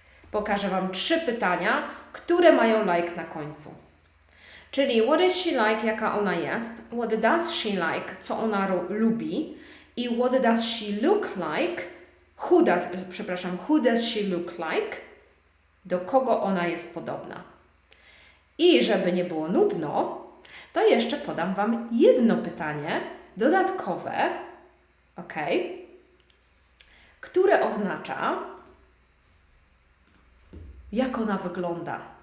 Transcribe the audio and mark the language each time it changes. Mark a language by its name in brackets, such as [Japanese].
[Polish] Pokażę Wam 3 pytania, które mają like na końcu. [English] Czyli what is she like, [Polish] jaka ona jest? [English] What does she like, [Polish] co ona lubi? [English] I what does she look like? Who does she look like? [Polish] Do kogo ona jest podobna? I żeby nie było nudno, to jeszcze podam Wam jedno pytanie dodatkowe, ok, które oznacza, jak ona wygląda.